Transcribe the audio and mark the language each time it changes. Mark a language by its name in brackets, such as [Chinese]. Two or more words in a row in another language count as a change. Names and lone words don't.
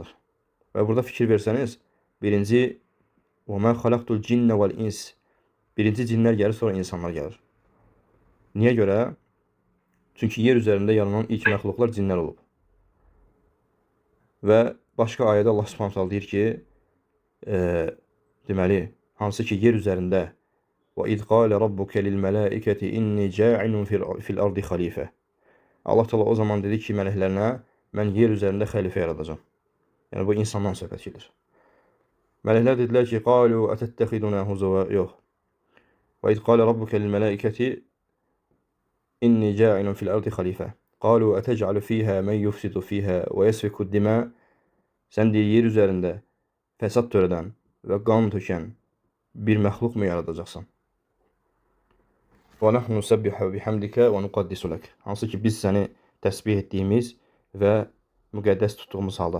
[Azerbaijani] Və burada fikir versəniz, birinci [Arabic] "وما خلقت الجن والإنس" [Azerbaijani] birinci cinlər gəlir, sonra insanlar gəlir. Niyə görə? Çünki yer üzərində yaranan ilk məxluqlar cinlər olub. Və başqa ayədə [Arabic] الله سبحانه تعالى [Azerbaijani] deyir ki, deməli, hansı ki yer üzərində [Arabic] "وإذ قال ربك للملائكة إني جاعل في الأرض خليفة." [Azerbaijani] Allah Taala o zaman dedi ki mələklərinə, mən yer üzərində xəlifə yaradacağam. Yəni bu insandan söhbət gedir. Mələklər dedilər ki, [Arabic] قالوا أتتخذنا هزوا, [Azerbaijani] yox. [Arabic] وإذ قال ربك للملائكة إني جاعل في الأرض خليفة. قالوا أتجعل فيها من يفسد فيها ويسفك الدماء. [Azerbaijani] Sən deyir, yer üzərində fəsad törədən və qan tökən bir məxluq mu yaradacaqsan? [Arabic] ونحن نسبح بحمدك ونقدس لك. [Azerbaijani] Hansı ki biz səni təsbih etdiyimiz və müqəddəs tutduğumuz halda.